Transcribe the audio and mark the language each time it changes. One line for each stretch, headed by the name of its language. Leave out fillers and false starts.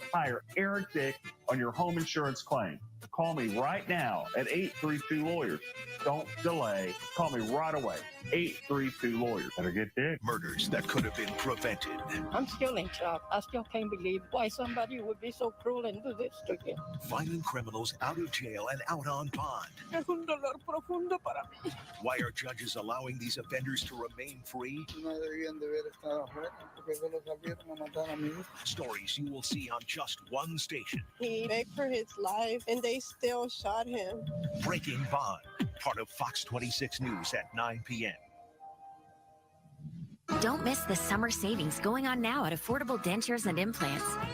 English: Hire Eric Dick on your home insurance claim. Call me right now at 832-LAWYERS. Don't delay. Call me right away. 832-LAWYERS. Better get Dick. Murders that could have been prevented. I'm still in shock. I still can't believe why somebody would be so cruel and do this to him. Violent criminals out of jail and out on bond.
Spanish: Es un dolor profundo para mí.
English: Why are judges allowing these offenders to remain free?
Spanish: No debían de haber estado afuera, porque solo salieron a matar a mi hijo.
English: Stories you will see on just one station. He begged for his life, and they still shot him. Breaking Bond, part of Fox 26 News at 9 p.m. Don't miss the summer savings going on now at Affordable Dentures and Implants.